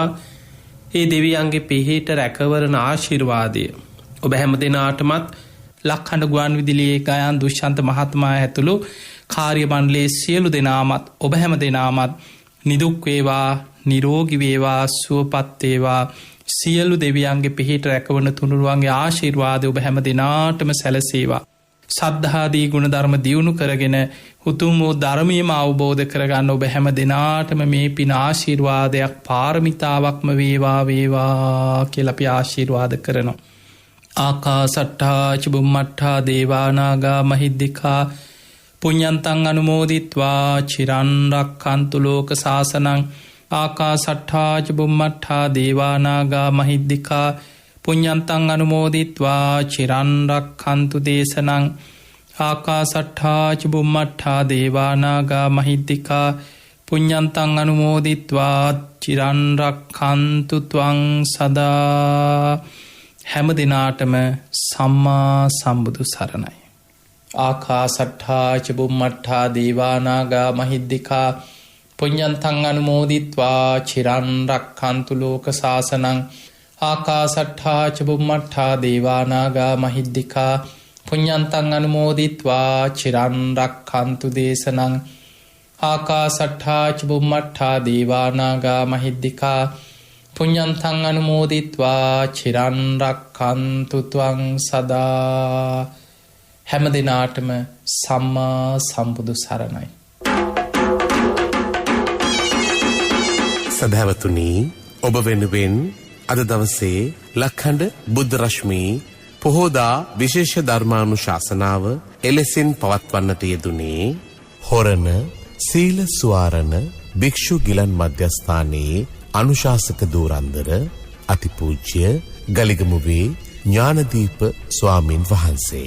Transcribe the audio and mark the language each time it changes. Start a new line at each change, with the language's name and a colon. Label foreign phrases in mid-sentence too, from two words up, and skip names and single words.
Sinhala: ඒ දෙවියන්ගේ පිහිට රැකවරණ ආශිර්වාදය ඔබ හැම දෙනාටමත් ලක්හඬ ගුවන් විදුලියේ ගයාන් දුෂ්‍යන්ත මහත්මයා ඇතුළු කාර්ය මණ්ඩලයේ සියලු දෙනාමත් ඔබ හැම දෙනාමත් නිදුක් වේවා නිරෝගී වේවා සුවපත් වේවා සියලු දෙවියන්ගේ පිහිට රැකවරණ තුනුරුවන්ගේ ආශිර්වාදය ඔබ හැම දෙනාටම සැලසේවා. සද්ධාදී ගුණ ධර්ම දියුණු කරගෙන උතුම් වූ ධර්මයම අවබෝධ කරගන්න ඔබ හැම දෙනාටම මේ පින ආශිර්වාදයක් පාරමිතාවක්ම වේවා වේවා කියලා අපි ආශිර්වාද කරනවා.
Pali: ආකාසට්ඨා චුම්මට්ඨා දේවානාගා මහිද්దికා පුඤ්ඤන්තං අනුමෝදිත්වා චිරන් රක්ඛන්තු ලෝක සාසනං. ආකාසට්ඨා චුම්මට්ඨා දේවානාගා මහිද්దికා පුඤ්ඤන්තං අනුමෝදිත්වා චිරන් රක්ඛන්තු දේශනං. ආකාසට්ඨා චුම්මට්ඨා දේවානාගා මහිද්దికා පුඤ්ඤන්තං අනුමෝදිත්වා චිරන් රක්ඛන්තු ත්වං සදා.
Sinhala: හැම දිනාටම සම්මා සම්බුදු සරණයි.
Pali: ආකාසට්ඨා චුම්මට්ඨා දේවානාගා මහිද්దికා පුඤ්ඤන්තං අනුමෝදිත්වා චිරන් රක්ඛන්තු ලෝක සාසනං. ආකාසට්ඨා චුම්මට්ඨා දේවානාගා මහිද්దికා පුඤ්ඤන්තං අනුමෝදිත්වා චිරන් රක්ඛන්තු දේශනං. ආකාසට්ඨා චුම්මට්ඨා දේවානාගා මහිද්దికා පුඤ්ඤන්තං අනුමෝදිත්වා චිරන් රක්ඛන්තු ත්වං සදා.
Sinhala: හැම දිනාටම සම්මා සම්බුදු සරණයි. සදහවතුනි, ඔබ වෙනුවෙන් අද දවසේ ලක්හඬ බුද්ධ රශ්මී පොහෝදා විශේෂ ධර්මානුශාසනාව එලෙසින් පවත්වන්නට යෙදුනේ හොරණ සීල සුවාරණ භික්ෂු ගිලන් මධ්‍යස්ථානයේ අනුශාසක දූරන්දර අතිපූජ්‍ය ගලිගමුවේ ඥානදීප ස්වාමින් වහන්සේ.